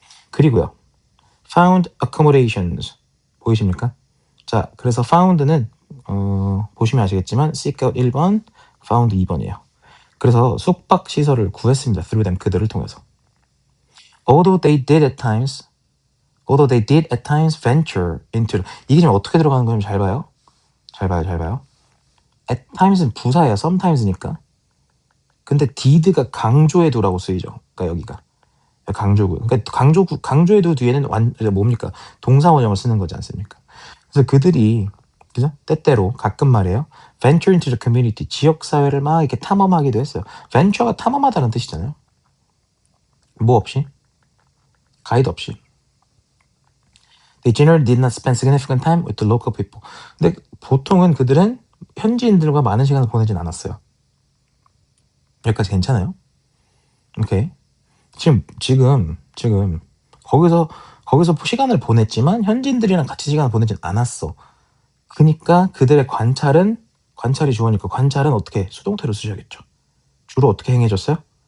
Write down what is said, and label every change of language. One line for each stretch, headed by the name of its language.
Korean: 그리고요.
English: Found accommodations
Korean: 보이십니까? 자 그래서 found는 보시면 아시겠지만 seek out 1번, found 2번이에요. 그래서 숙박 시설을 구했습니다.
English: through them
Korean: 그들을 통해서.
English: Although they did at times venture into
Korean: 이게 지금 어떻게 들어가는 건지 잘 봐요. 잘 봐요. At times는 부사예요. sometimes니까. 근데 did가 강조해두라고 쓰이죠. 그러니까 여기가 강조구. 그러니까 강조해두 뒤에는 뭡니까? 동사 원형을 쓰는 거지 않습니까? 그래서 그들이 그죠? 때때로 가끔 말이에요.
English: venture into the community
Korean: 지역 사회를 막 이렇게 탐험하기도 했어요. venture가 탐험하다는 뜻이잖아요. 뭐 없이? 가이드 없이.
English: They generally did not spend significant time with the local people.
Korean: 근데 보통은 그들은 현지인들과 많은 시간을 보내진 않았어요. 여기까지 괜찮아요? 오케이. 지금 거기서 시간을 보냈지만 현지인들이랑 같이 시간을 보내진 않았어. 그러니까 그들의 관찰이 주어니까 관찰은 어떻게 수동태로 쓰셔야겠죠. 주로 어떻게 행해졌어요?